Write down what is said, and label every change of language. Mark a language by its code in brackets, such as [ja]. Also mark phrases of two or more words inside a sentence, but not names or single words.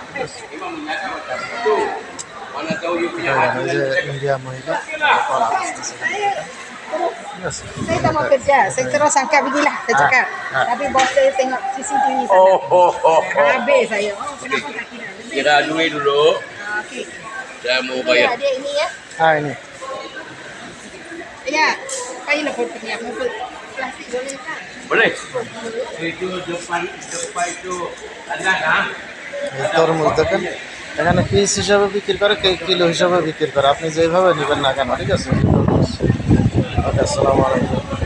[bn] আছে দেখেন, এই যে ইন্ডিয়া মহিলা কলা বেচতেছে এখানে, ঠিক আছে [ms] Saya tak mau kerja. Saya terus angkat pergilah. Saya cakap. Ah. Tapi bos saya tengok CCTV sana. Habis saya. Oh, kenapa tak kira? Kira duit dulu, Okey. saya mau Ini bayar. dia ini ya. ah ini Ya. Kayu foto ni. Mau plastik boleh tak? Boleh? Itu depan itu ada kan? [bn] এই তরমুজ দেখেন এখানে পিস হিসাবে বিক্রি করে কিলো হিসাবে বিক্রি করে আপনি যেভাবে নেবেন না কেন ঠিক আছে ওকে [ar] السلام عليكم